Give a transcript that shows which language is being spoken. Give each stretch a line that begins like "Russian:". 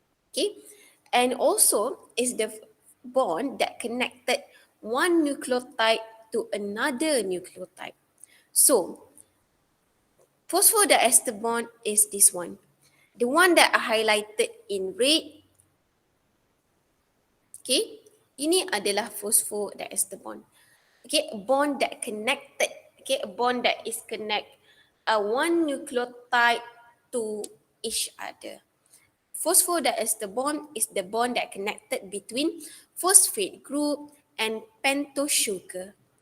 English: Okay, and also is the bond that connected one nucleotide to another nucleotide. So, phosphodiester bond is this one. The one that I highlighted in red.
Malay: Okay, ini adalah phosphodiester bond.
English: Okay, a bond that connected. Okay, a bond that is connect one nucleotide to each other. Phosphodiester bond is the bond that connected between phosphate group and pentose sugar.